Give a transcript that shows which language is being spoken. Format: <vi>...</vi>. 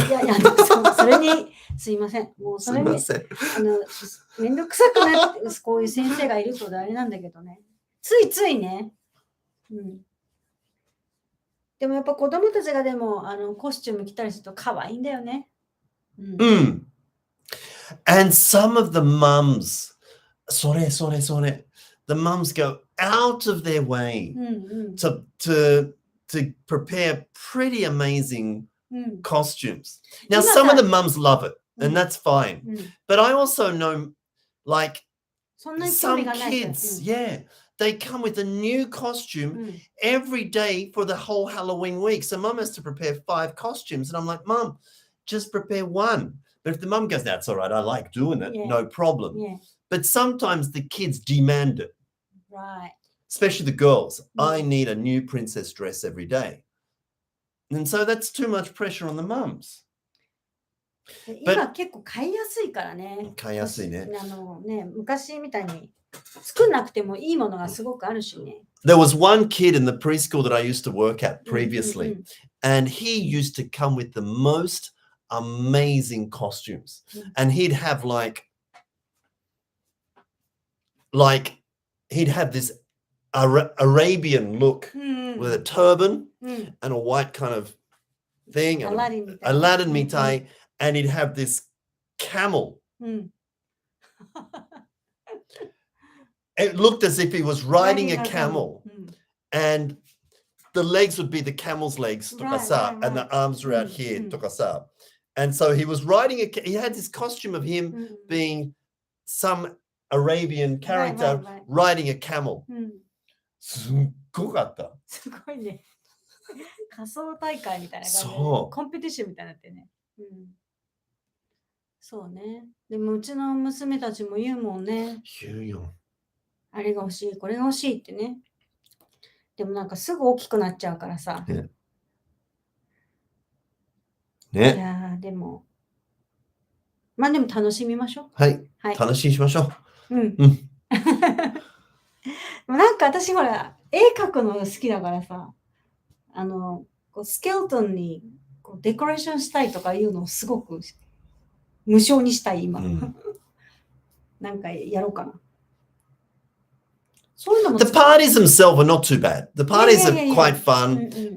<ja>いや、それに、すいません。もうそれに、めんどくさくなって、こういう先生がいるとあれなんだけどね。ついついね。うん。でもやっぱ子供たちがでもコスチューム着たりすると可愛いんだよね。うん。</ja> <en>And some of the mums,</en> <ja>それ。</ja> <en>The mums go out of their way to prepare pretty amazing costumes. Now, some of the mums love it, and that's fine. But I also know, like, some kids, they come with a new costume every day for the whole Halloween week. So mum has to prepare 5 costumes. And I'm like, Mum, just prepare 1. But if the mum goes, that's all right, I like doing it, no problem. But sometimes the kids demand it. Right. Especially the girls. I need a new princess dress every day. And so that's too much pressure on the mums.</en> <ja>今結構買いやすいからね。買いやすいね。昔みたいに作んなくてもいいものがすごくあるしね。</ja> <en>There was one kid in the preschool that I used to work at previously, and he used to come with the most amazing costumes. And he'd have like he'd have this Arabian look with a turban and a white kind of thing, and Aladdin</en> <ja>mitai,</ja> <en>and he'd have this camel. It looked as if he was riding a camel, and the legs would be the camel's legs, and the arms were out here, and so he was riding he had this costume of him being some Arabian character riding a camel.</en> <ja>すっごかった。すごいね。仮装大会みたいな感じで、コンペティションみたいになってね。そうね。でもうちの娘たちも言うもんね。言うよ。あれが欲しい、これが欲しいってね。でもなんかすぐ大きくなっちゃうからさ。ね。いやでも。まあでも楽しみましょう。はい。楽しみしましょう。なんか私ほら、絵描くのが好きだからさ、こうスケルトンにこうデコレーションしたいとかいうのをすごく無償にしたい今。なんかやろうかな。そういうのも</ja> <en>The parties themselves are not too bad. The parties are quite fun.</en>